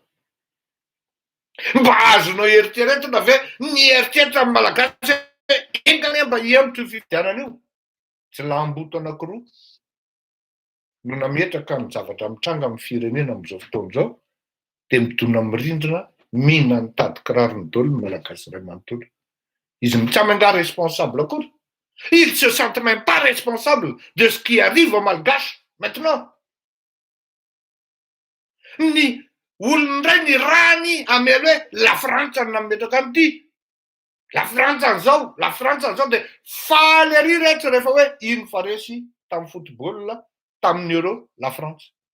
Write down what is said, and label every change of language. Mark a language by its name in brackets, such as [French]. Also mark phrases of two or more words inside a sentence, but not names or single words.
[Malagasy] Mba azonao eritreretina ve ny eritreritra amin'ny malagasy engany mba hiembotra io fifidianana io? Jilamboto anankiroa no nametraka ny zavatra mitranga amin'ny firenena amin'izao fotoana izao dia midona mirindrina mihina ny tady kirarony daholo ny malagasy iray manontolo. Izy tsy amindra responsable akory. [French] Il se sent même pas responsable de ce qui arrive aux Malgaches maintenant. [Malagasy] Ny olondray ny rany amely hoe la Frantsa no nametraka an'ity. La Frantsa an'izao dia faly ary rehetra rehefa hoe ino faresy tamin'ny football tamin'ny Euro la France.